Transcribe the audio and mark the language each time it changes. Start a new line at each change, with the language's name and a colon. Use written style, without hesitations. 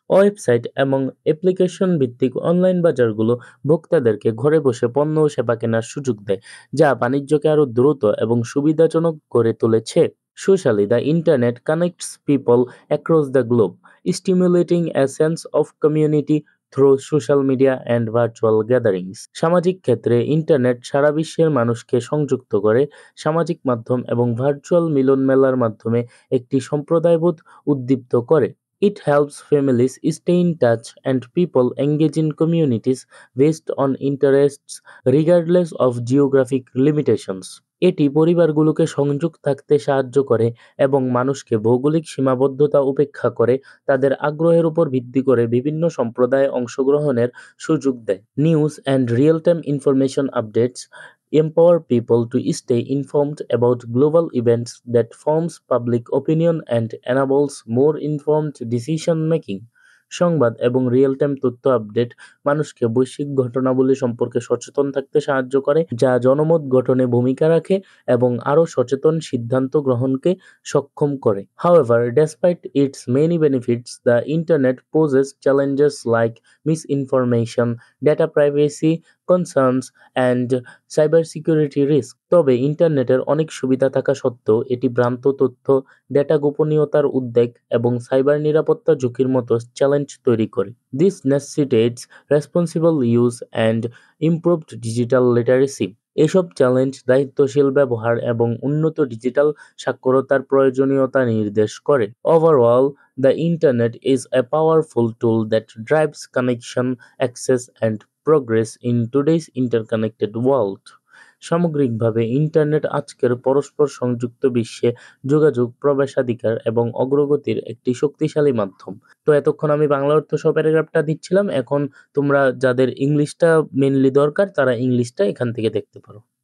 Bangla: Website এবং application ভিত্তিক online বাজারগুলো ভোক্তাদেরকে ঘরে বসে পণ্য ও সেবা কেনার সুযোগ দেয়, যা বাণিজ্যকে আরও দ্রুত এবং সুবিধাজনক করে তুলেছে।
English: Socially, the internet connects people across the globe, stimulating a sense of community through social media and virtual gatherings.
Bangla: সামাজিক ক্ষেত্রে ইন্টারনেট সারা বিশ্বের মানুষকে সংযুক্ত করে, সামাজিক মাধ্যম এবং ভার্চুয়াল মিলন মেলার মাধ্যমে একটি সম্প্রদায়বোধ উদ্দীপ্ত করে।
English: It helps families stay in touch and people engage in communities based on interests regardless of geographic limitations.
Bangla: এটি পরিবারগুলোকে সংযোগ থাকতে সাহায্য করে এবং মানুষকে ভৌগোলিক সীমাবদ্ধতা উপেক্ষা করে তাদের আগ্রহের উপর ভিত্তি করে বিভিন্ন সম্প্রদায়ে অংশগ্রহণের সুযোগ দেয়।
English: News and real time information updates empower people to stay informed about global events that forms public opinion and enables more informed decision making.
Bangla: সংবাদ এবং রিয়েল টাইম তথ্য আপডেট মানুষকে বৈশ্বিক ঘটনাবলী সম্পর্কে সচেতন থাকতে সাহায্য করে, যা জনমত গঠনে ভূমিকা রাখে এবং আরও সচেতন সিদ্ধান্ত গ্রহণকে সক্ষম করে।
English: However, despite its many benefits, the internet poses challenges like misinformation, data privacy concerns, and cybersecurity risk.
Bangla: তবে ইন্টারনেটের অনেক সুবিধা থাকা সত্ত্বেও এটি ভ্রান্ত তথ্য, ডেটা গোপনীয়তার উদ্বেগ এবং সাইবার নিরাপত্তা ঝুঁকির মতো চ্যালেঞ্জ তৈরি করে।
English: This necessitates responsible use and improved digital literacy.
Bangla: এসব চ্যালেঞ্জ দায়িত্বশীল ব্যবহার এবং উন্নত ডিজিটাল সাক্ষরতার প্রয়োজনীয়তা নির্দেশ করে।
English: Overall, the internet is a powerful tool that drives connection, access, and progress in today's interconnected world.
Bangla: সামগ্রিকভাবে ইন্টারনেট আজকের পরস্পর সংযুক্ত বিশ্বে যোগাযোগ, প্রবেশাধিকার এবং অগ্রগতির একটি শক্তিশালী মাধ্যম। তো এতক্ষণ আমি বাংলা অর্থ সহ প্যারাগ্রাফটা দিচ্ছিলাম। এখন তোমরা যাদের ইংলিশটা মেইনলি দরকার তারা ইংলিশটা এখান থেকে দেখতে পারো।